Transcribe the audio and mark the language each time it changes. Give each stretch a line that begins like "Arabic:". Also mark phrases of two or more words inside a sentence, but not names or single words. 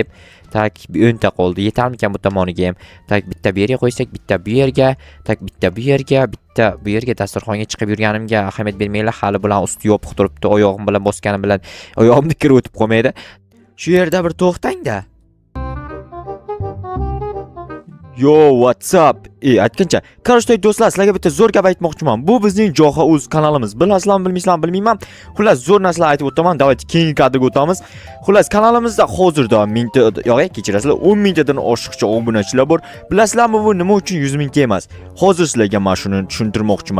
Uzbek: Tak 10 ta qoldi. Yetarmikan bu tomoniga ham. Tak bitta bu yerga qo'ysak, bitta bu yerga, tak bitta bu yerga, bitta bu yerga dasturxonga chiqib yurganimga ahamiyat bermanglar. Hali bilan usti yopiq turibdi. Oyog'im bilan bosganim bilan oyog'imni kirib o'tib qolmaydi. Shu yerda bir to'xtang-da.
English: Yo, what's up?
Uzbek: Aytgancha, qarashday do'stlar, sizlarga bitta zo'r gap aytmoqchiman. Bu bizning Joxa Uz kanalimiz. Bilasizlarmi, bilmaysizlarmi bilmayman. Xullas, zo'r narsalar aytib o'taman. Davlat keyingi kadrga o'tamiz. Xullas, kanalimizda hozirda 1000 ta, kechirasizlar, 10 mingtadan oshiqcha obunachilar bor. Bilasizlarmi, bu nima uchun 100 ming emas? Hozir sizlarga mana shuni tushuntirmoqchiman.